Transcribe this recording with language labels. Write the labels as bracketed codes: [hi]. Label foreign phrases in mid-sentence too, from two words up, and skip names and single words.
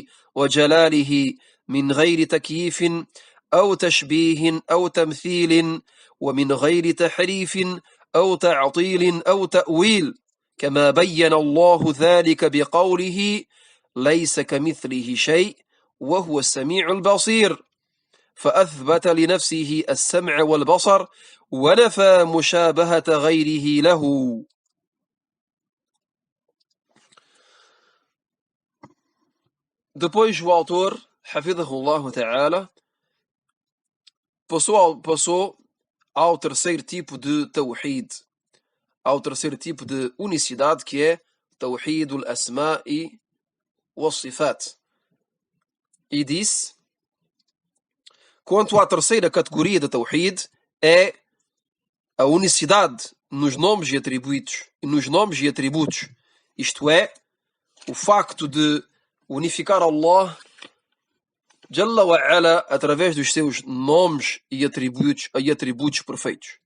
[ar] وجلاله، من غير تكييف أو تشبيه أو تمثيل، ومن غير تحريف أو تعطيل أو تأويل، كما بين الله ذلك بقوله: ليس كمثله شيء وهو السميع البصير، فأثبت لنفسه السمع والبصر ونفى مشابهة غيره له. [pt] Depois o autor, [ar] حفظه الله تعالى, [pt] passou ao terceiro tipo de tawhid, ao terceiro tipo de unicidade, que é [ar] توحيد الأسماء والصفات. [pt] E disse: quanto à terceira categoria de tawhid, é a unicidade nos nomes e atributos, isto é, o facto de unificar Allah [ar] جل وعلا [pt] através dos seus nomes e atributos perfeitos.